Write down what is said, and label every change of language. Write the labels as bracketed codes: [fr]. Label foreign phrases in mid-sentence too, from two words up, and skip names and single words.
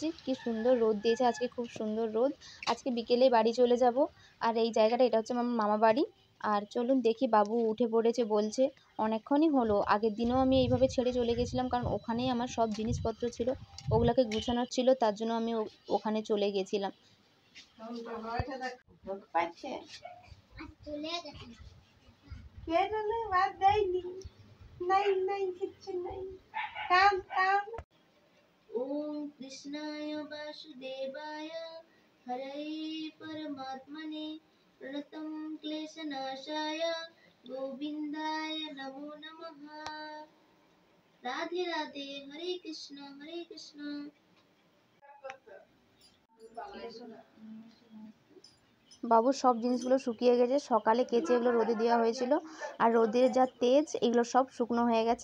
[bn] কি সুন্দর রোদ দিয়েছে আজকে, খুব সুন্দর রোদ। আজকে বিকেলে বাড়ি চলে যাব। আর এই জায়গাটা, এটা হচ্ছে আমার মামা বাড়ি। আর চলুন দেখি, বাবু উঠে পড়েছে বলছে। অনেকক্ষণই হলো, আগের দিনেও আমি এইভাবে ছেড়ে চলে গেছিলাম, কারণ ওখানেই আমার সব জিনিসপত্র ছিল, ওগুলোকে গুছানোর ছিল, তার জন্য আমি ওখানে চলে গেছিলাম। [sa] ओम कृष्णाय वासुदेवाय हरये परमात्मने प्रणतं क्लेशनाशाय गोविन्दाय नमो नमः। राधे राधे, हरे कृष्ण। [bn] বাবুর সব জিনিসগুলো শুকিয়ে গেছে, সকালে কেচে এগুলো রোদে দেওয়া হয়েছিল, আর রোদের যা তেজ, এগুলো সব শুকনো হয়ে গেছে।